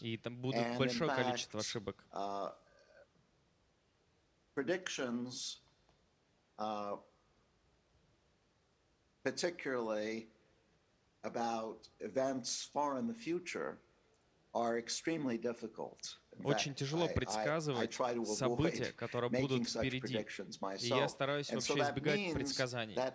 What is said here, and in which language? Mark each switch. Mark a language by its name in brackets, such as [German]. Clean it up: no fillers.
[Russian] и там будет большое количество ошибок. [English] Predictions, particularly about events far in the future, are extremely difficult. [Russian] Очень тяжело предсказывать события, которые будут впереди. И я стараюсь вообще избегать предсказаний.